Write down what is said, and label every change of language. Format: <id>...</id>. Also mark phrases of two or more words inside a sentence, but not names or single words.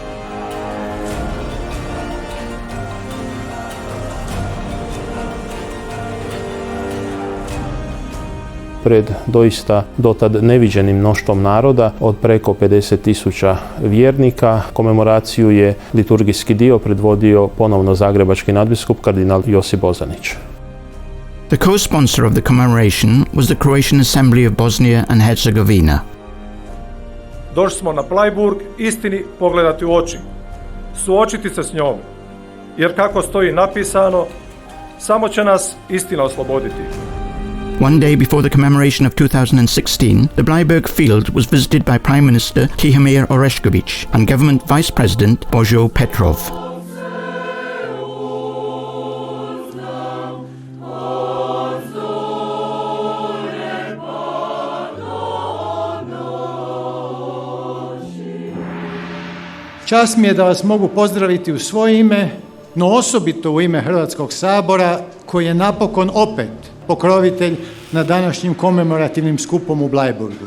<hr>Pred doista dotad neviđenim mnoštvom naroda od preko 50.000 vjernika. Komemoraciju je liturgijski dio predvodio ponovno zagrebački nadbiskup kardinal Josip Bozanić.</hr> <en>The co-sponsor of the commemoration was the Croatian Assembly of Bosnia and Herzegovina.</en> <hr>Došli smo na Bleiburg istini pogledati u oči, suočiti se s njom, jer kako stoji napisano, samo će nas istina osloboditi.</hr> <en>One day before the commemoration of 2016, the Bleiburg field was visited by Prime Minister Tihomir Orešković and Government Vice President Božo Petrov.</en> <hr>Čast mi je da vas mogu pozdraviti u svoje ime, no osobito u ime Hrvatskog sabora, koji je napokon opet pokrovitelj na današnjim komemorativnim skupom u Bleiburgu.</hr>